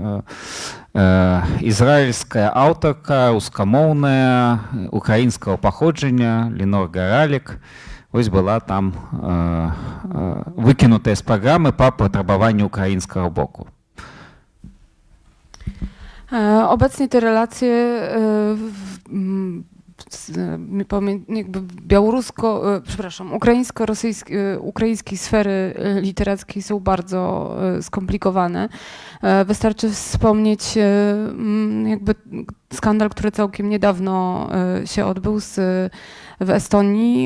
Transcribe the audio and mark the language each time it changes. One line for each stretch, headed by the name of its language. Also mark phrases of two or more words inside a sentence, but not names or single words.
Belarusian: Ізраільская аўтарка, рускамоўная, украінскага паходжання, Лінор Гаралік, вось была там выкінутая з праграмы па патрабаванню украінскага боку.
Polish: Obecnie te relacje jakby ukraińsko-rosyjskiej sfery literackiej są bardzo skomplikowane. Wystarczy wspomnieć jakby skandal, który całkiem niedawno się odbył w Estonii.